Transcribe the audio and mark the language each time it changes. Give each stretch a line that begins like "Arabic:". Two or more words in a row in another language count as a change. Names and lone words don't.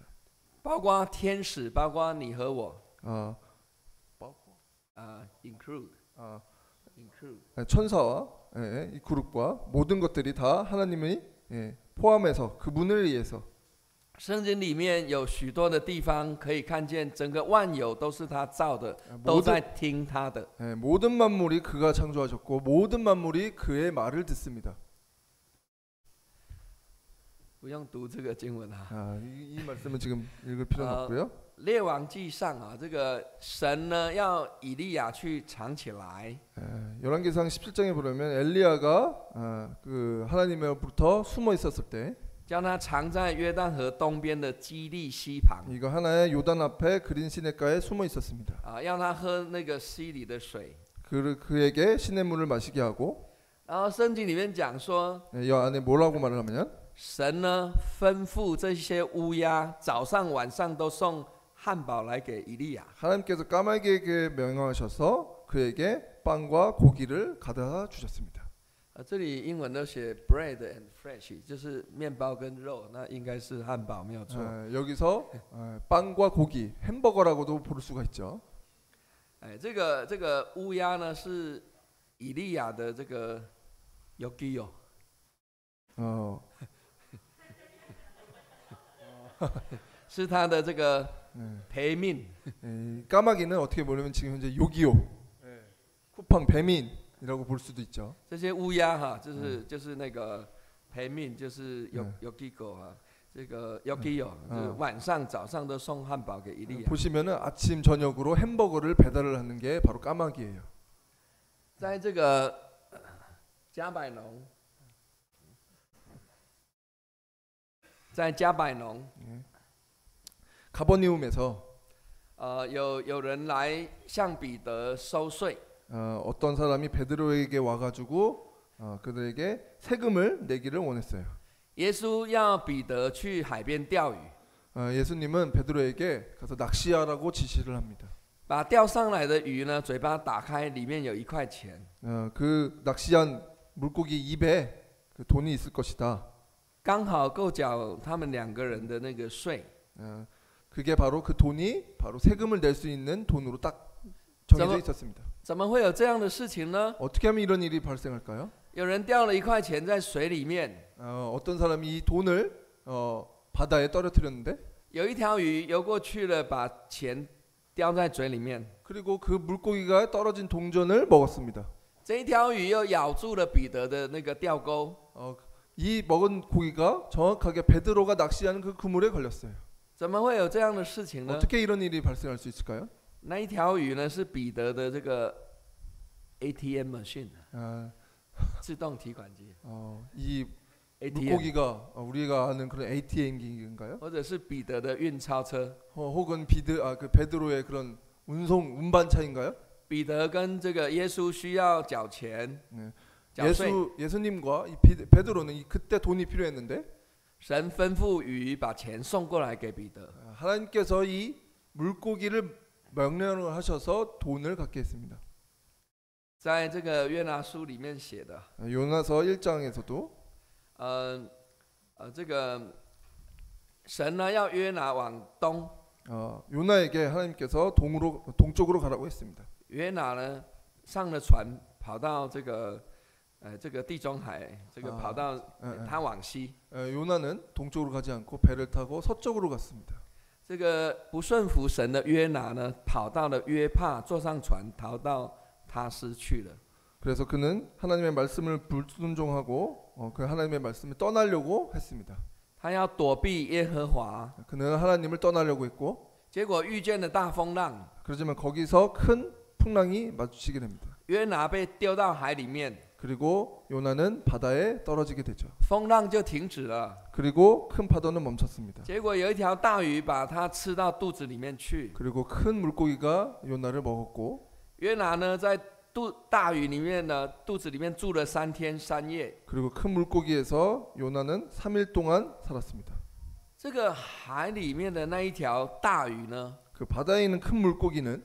Chinese: 包括天使，包括你和我。包括
English: include crew.
Korean: 천사와 이 그룹과 모든 것들이 다 하나님이 포함해서 그분을 위해서.
Chinese: 圣经里面有许多的地方可以看见，整个万有都是他造的，都在听他的。
Korean: 모든 만물이 그가 창조하셨고 모든 만물이 그의 말을 듣습니다.
Chinese: 不用读这个经文啊。
Korean: 이 말씀은 지금 읽을 필요는 없고요.
Chinese: 列王记上啊，这个神呢要以利亚去藏起来。
Korean: 열왕기상 17장에 보려면 엘리야가 그 하나님으로부터 숨어 있었을 때
Chinese: 将他藏在约旦河东边的基利溪旁。
Korean: 이거 하나의 요단 앞에 그린 시냇가에 숨어 있었습니다.
Chinese: 让他喝那个溪里的水。
Korean: 그에게 시냇물을 마시게 하고
Chinese: 然后圣经里面讲说，
Korean: 이 안에 뭐라고 말을 하면
Chinese: 神呢吩咐这些乌鸦早上晚上都送汉堡来给以利亚。
Korean: 하나님께서 까마귀에게 명령하셔서 그에게 빵과 고기를 가져다 주셨습니다.
Chinese: 这里英文都写
English: bread and flesh，
Chinese: 就是面包跟肉，那应该是汉堡没有错。
Korean: 여기서 빵과 고기, 햄버거라고도 부를 수가 있죠.
Chinese: 这个乌鸦呢是以利亚的这个요기요。是他的这个陪命。
Korean: 까마귀는 어떻게 보면 지금 현재 요기요, 쿠팡 배민이라고 볼 수도 있죠.
Chinese: 这些乌鸦哈，就是那个陪命，就是요기고啊，这个요기요， 就是晚上早上都送汉堡给以利亚。
Korean: 보시면은 아침 저녁으로 햄버거를 배달을 하는 게 바로 까마귀예요.
Chinese: 在这个加百农，在加百农。
Korean: 가버니움에서
Chinese: 有人来向彼得收税。
Korean: 어떤 사람이 베드로에게 와가지고 그들에게 세금을 내기를 원했어요.
Chinese: 耶稣要彼得去海边钓鱼。
Korean: 예수님은 베드로에게 가서 낚시하라고 지시를 합니다.
Chinese: 把钓上来的鱼呢，嘴巴打开，里面有1块钱。
Korean: 그 낚시한 물고기 입에 그 돈이 있을 것이다.
Chinese: 刚好够缴他们2个人的那个税。
Korean: 그게 바로 그 돈이 바로 세금을 낼 수 있는 돈으로 딱 정해져 있었습니다.
Chinese: 怎么会有这样的事情呢？
Korean: 어떻게 하면 이런 일이 발생할까요?
Chinese: 有人掉了1块钱在水里面，
Korean: 어떤 사람이 이 돈을 바다에 떨어뜨렸는데
Chinese: 有一条鱼游过去了，把钱叼在嘴里面。
Korean: 그리고 그 물고기가 떨어진 동전을 먹었습니다.
Chinese: 这一条鱼又咬住了彼得的那个钓钩。
Korean: 이 먹은 고기가 정확하게 베드로가 낚시하는 그 그물에 걸렸어요.
Chinese: 怎么会有这样的事情呢？
Korean: 어떻게 이런 일이 발생할 수 있을까요?
Chinese: 那一条鱼呢是彼得的这个
English: ATM machine，
Chinese: 自动提款机。
Korean: 이 ATM 물고기가 우리가 아는 그런 ATM기인가요?
Chinese: 或者是彼得的运钞车。
Korean: 혹은 그 베드로의 그런 운반차인가요?
Chinese: 彼得跟这个耶稣需要缴钱，缴税。
Korean: 예수님과 이 베드로는 그때 돈이 필요했는데
Chinese: 神吩咐鱼把钱送过来给彼得。
Korean: 하나님께서 이 물고기를 명령을 하셔서 돈을 갖게 했습니다.
Chinese: 在这个约拿书里面写的，
Korean: 요나서 1장에서도
Chinese: 这个神呢要约拿往东，
Korean: 요나에게 하나님께서 동쪽으로 가라고 했습니다.
Chinese: 约拿呢上了船跑到这个地中海，这个跑到他往西。
Korean: 요나는 동쪽으로 가지 않고 배를 타고 서쪽으로 갔습니다.
Chinese: 这个不顺服神的约拿呢，跑到了约帕，坐上船逃到他斯去了。
Korean: 그래서 그는 하나님의 말씀을 불순종하고 그 하나님의 말씀을 떠나려고 했습니다.
Chinese: 他要躲避耶和华，
Korean: 그는 하나님을 떠나려고 했고
Chinese: 结果遇见了大风浪，
Korean: 그렇지만 거기서 큰 풍랑이 마주치게 됩니다.
Chinese: 约拿被丢到海里面，
Korean: 그리고 요나는 바다에 떨어지게 되죠.
Chinese: 风浪就停止了。
Korean: 그리고 큰 파도는 멈췄습니다.
Chinese: 结果有一条大鱼把它吃到肚子里面去。
Korean: 그리고 큰 물고기가 요나를 먹었고
Chinese: 约拿呢，在大鱼里面呢，肚子里面住了3天3夜。
Korean: 그리고 큰 물고기에서 요나는 3일 동안 살았습니다.
Chinese: 这个海里面的那一条大鱼呢，
Korean: 그 바다에 있는 큰 물고기는